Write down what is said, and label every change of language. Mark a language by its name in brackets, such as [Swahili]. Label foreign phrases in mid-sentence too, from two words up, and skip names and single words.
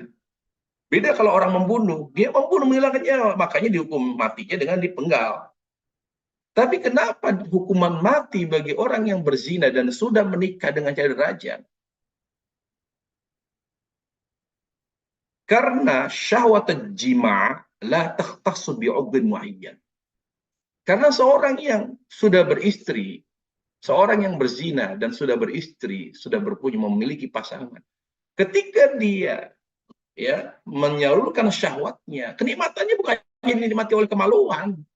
[Indonesian] Beda kalau orang membunuh, dia membunuh menghilangkan nyawa, makanya dihukum matinya dengan dipenggal. Tapi kenapa hukuman mati bagi orang yang berzina dan sudah menikah dengan cara dirajam? Karena syahwat jima' [Arabic] لا تختص بعضو معين. [Indonesian] Karena seorang yang sudah beristri, seorang yang berzina dan sudah beristri, sudah berpunya memiliki pasangan, ketika dia ya menyalurkan syahwatnya, kenikmatannya bukan dinikmati oleh kemaluan.